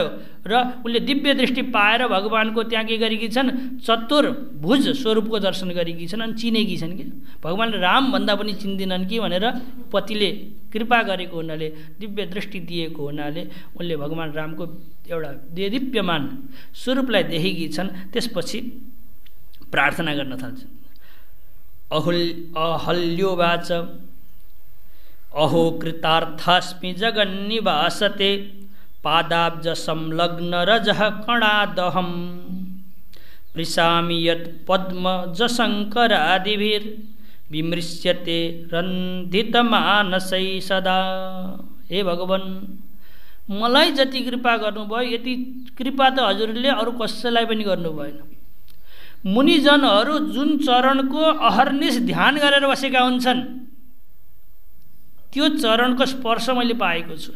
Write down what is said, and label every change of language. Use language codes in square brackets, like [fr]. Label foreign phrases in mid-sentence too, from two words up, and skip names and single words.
[ne] र उनले दिव्य दृष्टि पाएर भगवानको त्यहाँ के गरेकी छन्, चतुर्भुज स्वरूपको दर्शन गरेकी छन् अनि चिनेकी छन् कि भगवानले राम भन्दा पनि चिन्दिनन् कि भनेर पतिले कृपा गरेको हुनाले, दिव्य दृष्टि दिएको हुनाले उनले भगवान रामको एउटा देदीप्यमान स्वरूपलाई देखेकी छन्। त्यसपछि प्रार्थना गर्न थाल्छन्। [sa] अहल्योवाच, अहो कृतार्थास्मि जगन्निवासते, पादाब्ज संलग्न रजः कणादहं, पृशामि यत् पद्मजशङ्करादिभिर् विमृश्यते रन्धितमानसै सदा। [ne] हे भगवान, मलाई जति कृपा गर्नुभयो यति कृपा त हजुरले अरू कसैलाई पनि गर्नु भएन। मुनिजनहरू जुन चरणको अहर्निश ध्यान गरेर बसेका हुन्छन् त्यो चरणको स्पर्श मैले पाएको छु।